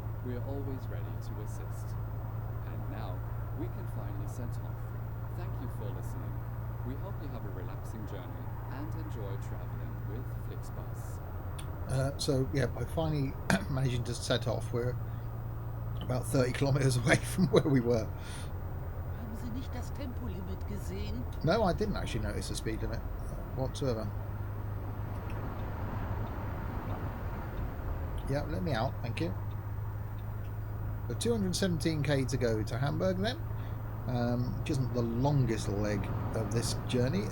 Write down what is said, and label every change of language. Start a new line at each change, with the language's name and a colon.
English: We are always ready to assist. And now, we can finally set off. Thank you for listening. We hope you have a relaxing journey and enjoy traveling with Flixbus. So yeah, by finally managing to set off, we're about 30 kilometers away from where we were.
German: Haben Sie nicht das Tempolimit gesehen?
English: No, I didn't actually notice the speed limit whatsoever. Yeah, let me out, thank you. So 217k to go to Hamburg then, which isn't the longest leg of this journey.